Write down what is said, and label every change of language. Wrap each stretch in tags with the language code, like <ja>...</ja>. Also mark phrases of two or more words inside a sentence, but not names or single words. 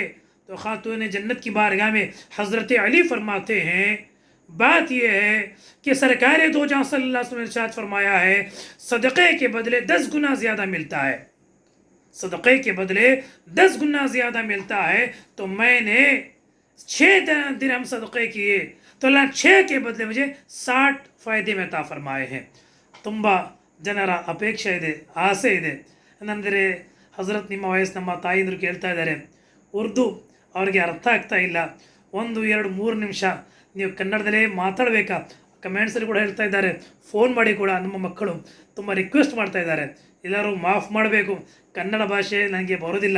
<ur>تو خاتون جنت کی بارگاہ میں حضرت علی فرماتے ہیں بات یہ ہے کہ سرکار دو جہاں</ur> <ar>صلى الله عليه وسلم</ar> <ur>نے ارشاد فرمایا ہے صدقے کے بدلے 10 گنا زیادہ ملتا ہے، صدقے کے بدلے 10 گنا زیادہ ملتا ہے. تو میں نے 6 درہم صدقے کیے تو اللہ 6 کے بدلے مجھے 60 فائدے میں عطا فرمائے ہیں.</ur> <kn>ತುಂಬ ಜನರ ಅಪೇಕ್ಷೆ ಇದೆ, ಆಸೆ ಇದೆ. ಏನಂದರೆ ಹಜರತ್ ನಿಮ್ಮ ವಯಸ್ಸು ನಮ್ಮ ತಾಯಿಂದರು ಕೇಳ್ತಾ ಇದ್ದಾರೆ, ಉರ್ದು ಅವ್ರಿಗೆ ಅರ್ಥ ಆಗ್ತಾ ಇಲ್ಲ, 1 2 3 ನಿಮಿಷ ನೀವು ಕನ್ನಡದಲ್ಲೇ ಮಾತಾಡಬೇಕಾ? ಕಮೆಂಟ್ಸಲ್ಲಿ ಕೂಡ ಹೇಳ್ತಾ ಇದ್ದಾರೆ, ಫೋನ್ ಮಾಡಿ ಕೂಡ ನಮ್ಮ ಮಕ್ಕಳು ತುಂಬ ರಿಕ್ವೆಸ್ಟ್ ಮಾಡ್ತಾ ಇದ್ದಾರೆ, ಎಲ್ಲರೂ ಮಾಫ್ ಮಾಡಬೇಕು, ಕನ್ನಡ ಭಾಷೆ ನನಗೆ ಬರೋದಿಲ್ಲ.</kn>